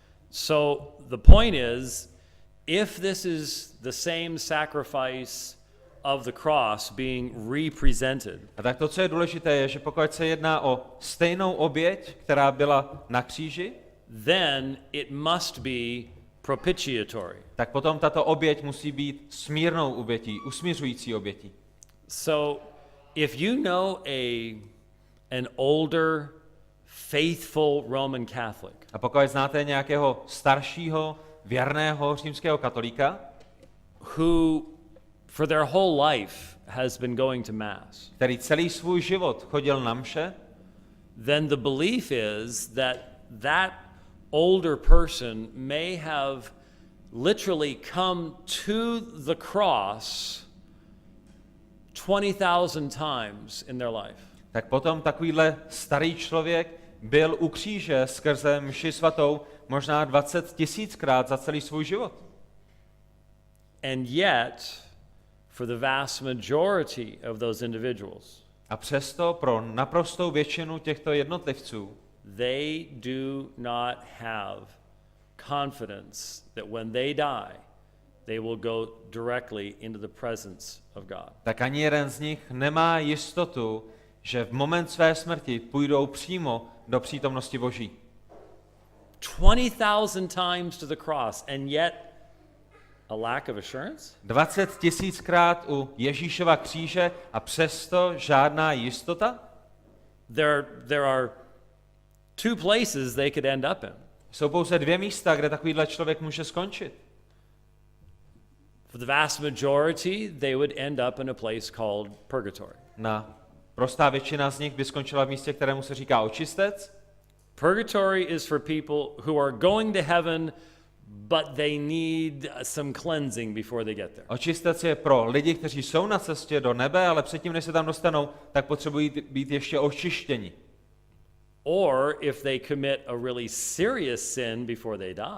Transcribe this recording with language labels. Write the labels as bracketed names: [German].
[English] So the point is, if this is the same sacrifice of the cross being represented, [Czech] A tak to, co je důležité, je, že pokud se jedná o stejnou oběť, která byla na kříži, [English] then it must be propitiatory. [Czech] tak potom tato oběť musí být smírnou obětí, usmiřující obětí. [English] So if you know an older, faithful Roman Catholic [Czech] A pokud znáte nějakého staršího, věrného římského katolíka, [English] who for their whole life has been going to Mass, [Czech] který celý svůj život chodil na mše, [English] then the belief is that that older person may have literally come to the cross 20,000 times in their life. [Czech] tak potom takovýhle starý člověk byl u kříže skrze mši svatou možná 20 000krát za celý svůj život. [English] And yet, for the vast majority of those individuals, [Czech] A přesto pro naprostou většinu těchto jednotlivců [English] they do not have confidence that when they die, they will go directly into the presence of God. [Czech] tak ani jeden z nich nemá jistotu, že v moment své smrti půjdou přímo do přítomnosti Boží. [English] 20,000 times to the cross, and yet a lack of assurance? [Czech] 20 000krát u Ježíšova kříže a přesto žádná jistota? [English] There are two places they could end up in. [Czech] Jsou pouze dvě místa, kde takovýhle člověk může skončit. [English] For the vast majority, they would end up in a place called purgatory. [Czech] Prostá většina z nich by skončila v místě, kterému se říká očistec. [English] Purgatory is for people who are going to heaven, but they need some cleansing before they get there. [Czech] Očistec je pro lidi, kteří jsou na cestě do nebe, ale předtím, než se tam dostanou, tak potřebují být ještě očištěni. [English] Or if they commit a really serious sin before they die.